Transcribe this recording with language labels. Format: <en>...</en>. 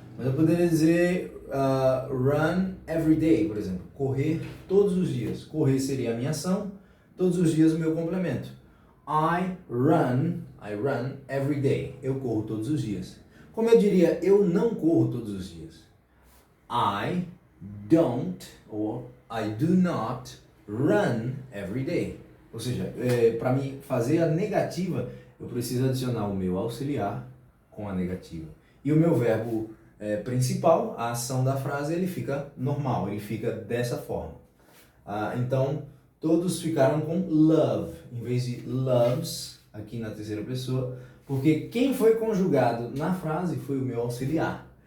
<pt>Mas eu poderia dizer</pt> <en>run every day,</en> <pt>por exemplo. Correr todos os dias. Correr seria a minha ação, todos os dias o meu complemento.</pt> <en>I run every day.</en> <pt>Eu corro todos os dias. Como eu diria, eu não corro todos os dias.</pt> <en>I don't, or I do not run every day.</en> <pt>Ou seja, para mim fazer a negativa, eu preciso adicionar o meu auxiliar com a negativa. E o meu verbo principal, a ação da frase, ele fica normal, ele fica dessa forma. Então, todos ficaram com love, em vez de loves, aqui na terceira pessoa, porque quem foi conjugado na frase foi o meu auxiliar.</pt>